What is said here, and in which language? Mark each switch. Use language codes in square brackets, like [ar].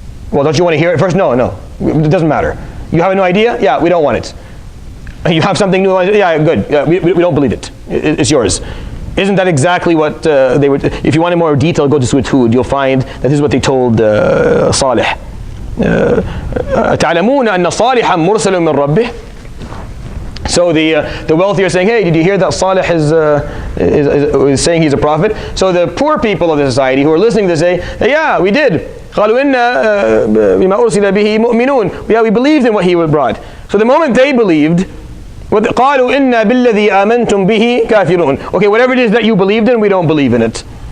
[en] Well, don't you want to hear it first? No, it doesn't matter. You have a new idea? Yeah, we don't want it. You have something new? Yeah, good. Yeah, we don't believe it. It's yours. Isn't that exactly what they were? If you want more detail, go to Surat Hud. You'll find that this is what they told Salih. [ar] تعلمون أن صالحا مرسل من ربه. [en] So the wealthy are saying, "Hey, did you hear that Salih is saying he's a prophet?" So the poor people of the society who are listening to say, "Yeah, we did. [ar] قالوا إن بما أرسل به مؤمنون." [en] Yeah, we believed in what he brought. So the moment they believed, [ar] قالوا إن بالذي آمنتم به كافرون. [en] Okay, whatever it is that you believed in, we don't believe in it.